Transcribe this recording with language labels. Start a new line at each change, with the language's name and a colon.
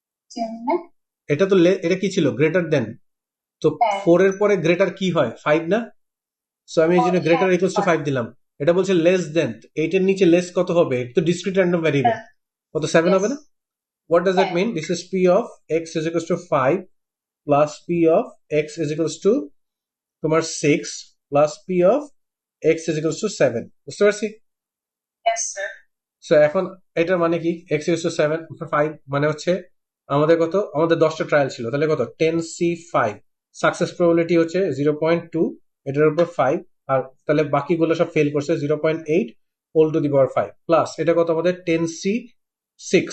Bangla: চিহ্ন, এটা তো এটা কি ছিল? Greater than. তো হ্যাঁ, 4 এর পরে গ্রেটার কি হয়? 5 না? সো আমি এই জন্য গ্রেটার ইকুয়ালস টু 5 দিলাম। এটা বলছে লেস দেন, 8 এর নিচে লেস কত হবে? এটা তো ডিসক্রিট র্যান্ডম ভ্যারিয়েবল, কত?
English: 7 হবে না? What does that mean? This is p of x is equals to 5 plus p of x is equals to তোমার 6 plus p of x is equals to 7 বুঝতে পারছি Yes, sir.
Bangla: সো এখন এটার মানে কি এক্স ইজ টু 7 5 মানে হচ্ছে আমাদের কত আমাদের 10টা ট্রায়াল ছিল তাহলে কত 10C5 সাকসেস প্রবাবিলিটি হচ্ছে 0.2 এটার উপর 5 আর তাহলে বাকিগুলো সব ফেল করছে 0.8 whole to the power 5 plus এটা কত আমাদের 10C6